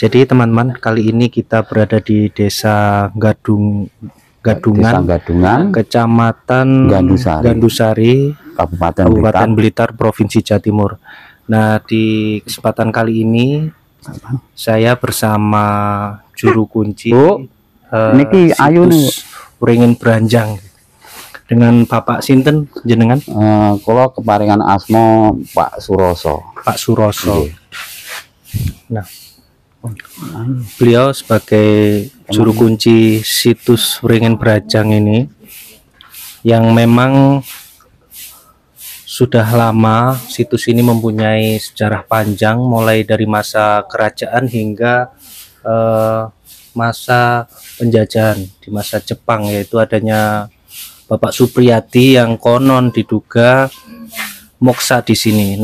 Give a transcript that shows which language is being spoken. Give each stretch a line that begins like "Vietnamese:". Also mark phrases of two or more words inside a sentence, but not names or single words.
Indonesian: Jadi teman-teman, kali ini kita berada di Desa Gadungan, Kecamatan Gandusari, Kabupaten Blitar, Provinsi Jawa Timur. Nah, di kesempatan kali ini saya bersama juru kunci niki ayu nih Wringin Branjang dengan Bapak
Javanese: sinten jenengan? Kula keparingan asma Pak Suroso.
Indonesian: Pak Suroso. Nah, beliau sebagai juru kunci situs Wringin Branjang ini, yang memang sudah lama situs ini mempunyai sejarah panjang, mulai dari masa kerajaan hingga masa penjajahan di masa Jepang, yaitu adanya Bapak Supriyadi yang konon diduga moksa di sini.